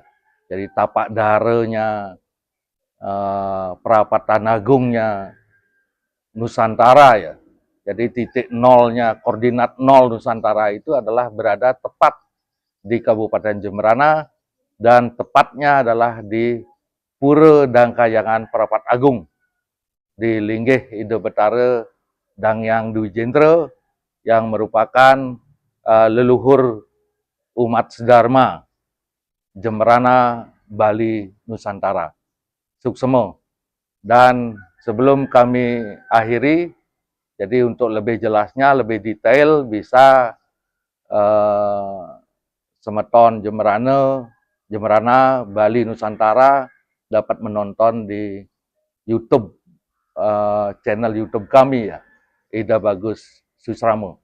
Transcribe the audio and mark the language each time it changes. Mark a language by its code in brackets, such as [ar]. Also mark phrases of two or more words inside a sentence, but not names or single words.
[id] Jadi tapak darenya, perapatan agungnya Nusantara ya. Jadi titik nolnya, koordinat nol Nusantara itu adalah berada tepat di Kabupaten Jemberana, dan tepatnya adalah di Pura Dangkayangan Perapat Agung di Linggih Indo Betara Dangyang Dwi Jentra, yang merupakan leluhur umat Sedharma Jemberana Bali Nusantara. Suksemo. Dan sebelum kami akhiri, jadi untuk lebih jelasnya, lebih detail bisa semeton Jemberana Bali Nusantara dapat menonton di YouTube, channel YouTube kami ya, Ida Bagus Susramo.